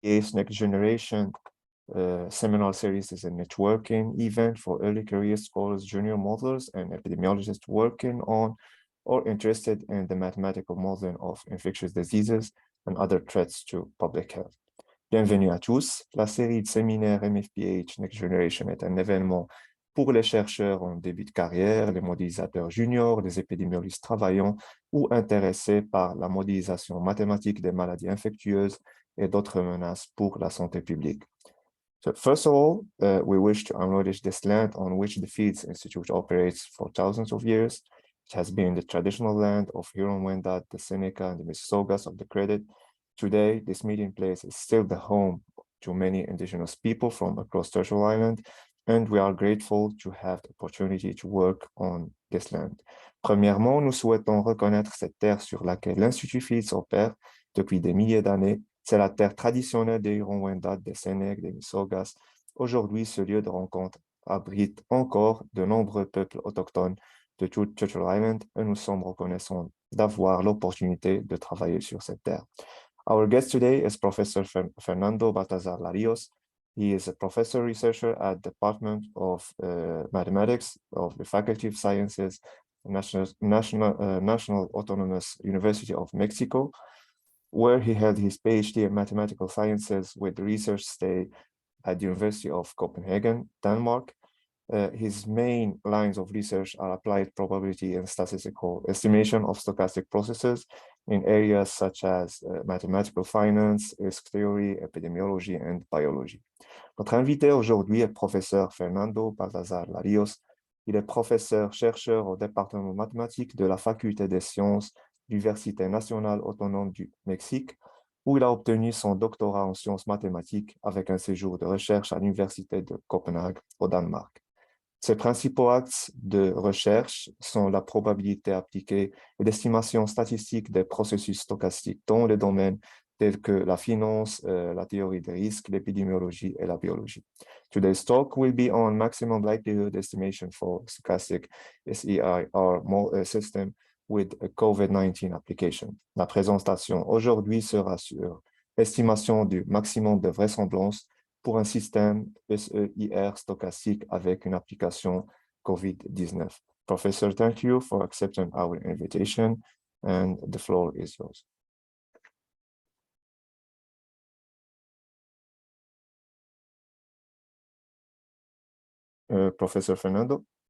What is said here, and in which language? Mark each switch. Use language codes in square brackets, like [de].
[en] NFPA's Next Generation seminar series is a networking event for early career scholars, junior modelers, and epidemiologists working on or interested in the mathematical modeling of infectious diseases and other threats to public health. [fr] Bienvenue à tous. La série de séminaires MFPH Next Generation est un événement pour les chercheurs en début de carrière, les modélisateurs juniors, les épidémiologistes travaillant ou intéressés par la modélisation mathématique des maladies infectieuses et d'autres menaces pour la santé publique. [en] So first of all, we wish to acknowledge this land on which the Fields Institute operates for thousands of years. It has been the traditional land of Huron-Wendat, the Seneca, and the Mississaugas of the Credit. Today, this meeting place is still the home to many indigenous people from across Turtle Island, and we are grateful to have the opportunity to work on this land. [fr] Premièrement, nous souhaitons reconnaître cette terre sur laquelle l'Institut Fields opère depuis des milliers d'années. C'est la terre traditionnelle des Huron-Wendat, des Sénèques, des Mississaugas. Aujourd'hui, ce lieu de rencontre abrite encore de nombreux peuples autochtones de toute Turtle Island et nous sommes reconnaissants d'avoir l'opportunité de travailler sur cette terre. [en] Our guest today is Professor Fernando Baltazar Larios. He is a professor researcher at the Department of Mathematics of the Faculty of Sciences, National Autonomous University of Mexico, where he held his PhD in mathematical sciences with research stay at the University of Copenhagen, Denmark. His main lines of research are applied probability and statistical estimation of stochastic processes in areas such as mathematical finance, risk theory, epidemiology, and biology. [fr] Notre invité aujourd'hui est professeur Fernando Baltazar Larios. Il est professeur-chercheur au département mathématique de la Faculté des sciences de l'Université nationale autonome du Mexique, où il a obtenu son doctorat en sciences mathématiques avec un séjour de recherche à l'Université de Copenhague au Danemark. Ses principaux axes de recherche sont la probabilité appliquée et l'estimation statistique des processus stochastiques dans les domaines tels que la finance, la théorie des risques, l'épidémiologie et la biologie. [en] Today's talk will be on maximum likelihood estimation for stochastic SEIR system with a COVID-19 application. [fr] La présentation aujourd'hui sera sur estimation du maximum de vraisemblance pour un système SEIR stochastique avec une application COVID-19. [en] Professor, thank you for accepting our invitation, and the floor is yours. Professor Fernando?